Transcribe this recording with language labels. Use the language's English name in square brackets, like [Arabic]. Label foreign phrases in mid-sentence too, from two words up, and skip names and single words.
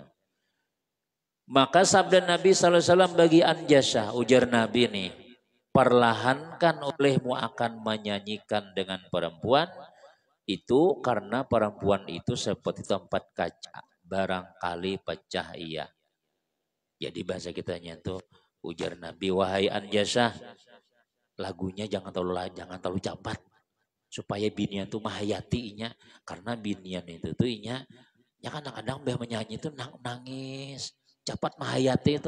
[Malay] Maka sabda Nabi SAW bagi Anjasah, ujar Nabi nih, perlahankan olehmu akan menyanyikan dengan perempuan itu karena perempuan itu seperti tempat kaca, barangkali pecah ia. [Banjar] Jadi bahasa kita tuh, ujar Nabi, wahai Anjasah, lagunya jangan terlalu cepat supaya binian tuh menghayati inya, karena binian itu tuh inya ya kadang-kadang bah menyanyi itu nangis cepat menghayati itu.